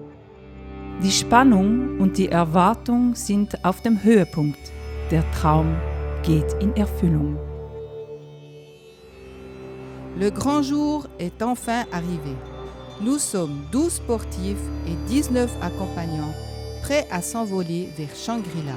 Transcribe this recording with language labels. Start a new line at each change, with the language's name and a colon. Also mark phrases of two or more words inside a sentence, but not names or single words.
German: Die Spannung und die Erwartung sind auf dem Höhepunkt. Der Traum geht in Erfüllung.
French: Le grand jour est enfin arrivé. Nous sommes 12 sportifs et 19 accompagnants prêts à s'envoler vers Shangri-La.